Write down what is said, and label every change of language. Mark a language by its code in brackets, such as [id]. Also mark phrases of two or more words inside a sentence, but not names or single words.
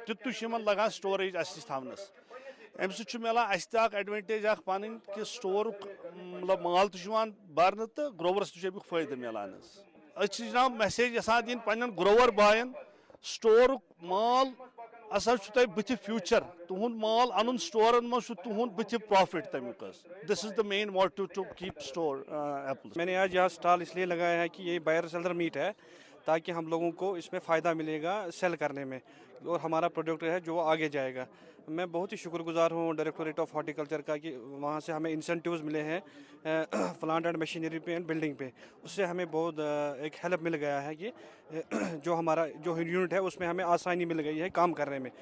[ks] تیُتُے چھُ یِمن لگان سٹوریج اَسہِ نِش تھاونس اَمہِ سۭتۍ چھُ مِلان اَسہِ تہِ اکھ ایڈوانٹیج اکھ پنٕنۍ کہِ سٹورُک مطلب مال تہِ چھُ یِوان برنہٕ تہٕ گروورس تہِ چھُ امیُک فٲیدٕ مِلان حظ أسۍ چھِ جناب میسیج یژھان دِنۍ پننٮ۪ن گروور باین سٹورُک مال ہسا چھُ تۄہہِ بٕتھِ فیوٗچر تُہُنٛد مال انُن سٹورن منٛز چھُ تُہُنٛد بٕتھِ پرافٹ تمیُک حظ [en] this is the main motto to keep store apple. [ur] میں نے آج یہاں اسٹال اس لیے لگایا ہے کہ یہ [en] buyer seller meet [ur] ہے تاکہ ہم لوگوں کو اس میں فائدہ ملے گا سیل کرنے میں اور ہمارا پروڈکٹ ہے جو آگے جائے گا. میں بہت ہی شکر گزار ہوں ڈائریکٹوریٹ آف ہارٹیکلچر کا کہ وہاں سے ہمیں انسینٹیوز ملے ہیں [en] plant and machinery [ur] پہ [en] and building [ur] پہ اس سے ہمیں بہت ایک ہیلپ مل گیا ہے کہ جو ہمارا جو یونٹ ہے اس میں ہمیں آسانی مل گئی ہے کام کرنے میں.